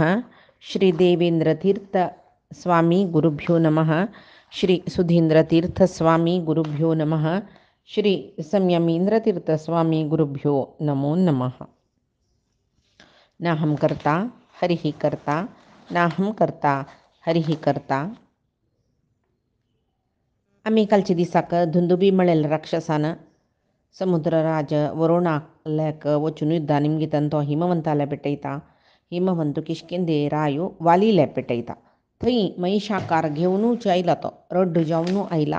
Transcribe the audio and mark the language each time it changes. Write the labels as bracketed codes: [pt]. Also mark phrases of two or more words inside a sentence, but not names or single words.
[sa] श्री देवेंद्रतीर्थ स्वामी गुरुभ्यो नमः। श्री सुधींद्रतीर्थ स्वामी गुरुभ्यो नमः। श्री संयमींद्रतीर्थ स्वामी गुरुभ्यो नमो नमः। नाहं कर्ता हरिः कर्ता नाहं कर्ता हरिः कर्ता. [kok] आम्ही कालच्या दिसाक धुंदुबी मळेल राक्षसान समुद्रराज वरुणाक वचून युद्धा निमगितान तो हिमवंताला पेटयता. हिमवंत किशकिंदे रायो वालीला पेटयता. थंय महिषाकार घेवनूच आयला तो रड्ड जावन आयला.